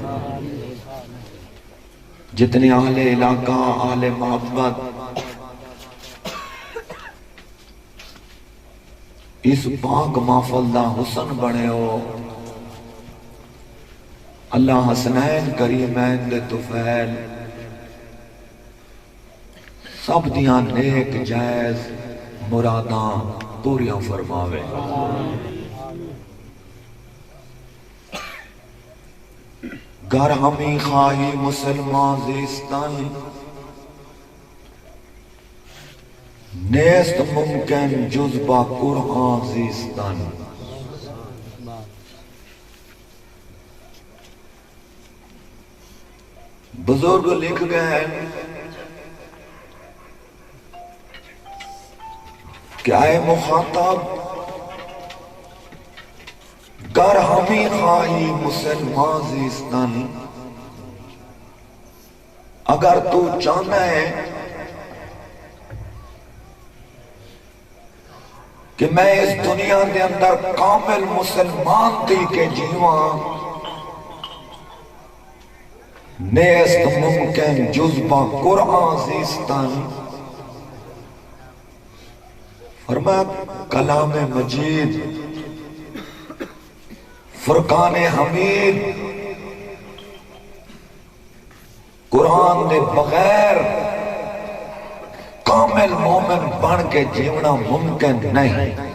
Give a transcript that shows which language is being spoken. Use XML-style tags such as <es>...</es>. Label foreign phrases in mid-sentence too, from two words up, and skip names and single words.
<pa>جتنے اہل علاقہ، اہل محبت اس پاک محفل دا حسن بنے ہو، اللہ حسنین کریمین دے طفیل سب دیاں نیک جائز مراداں پوریاں فرماوے۔</pa> <fa>گر ہمیں خواہی مسلمان زیستن، نیست ممکن جز با قرآن زیستن۔</fa> <pa>بزرگ لکھ گئے کہ اے مخاطب،</pa> <fa>گر ہمیں خواہی مسلمان زیستن،</fa> <pa>اگر تو چاہنا ہے کہ میں اس دنیا دے اندر کامل مسلمان تھی کے جیواں،</pa> <fa>نیست ممکن جز با قرآن زیستن،</fa> <pa>فرمایا کلام مجید فرقان حمید قرآن دے بغیر کامل مومن بن کے جیونا ممکن نہیں۔</pa>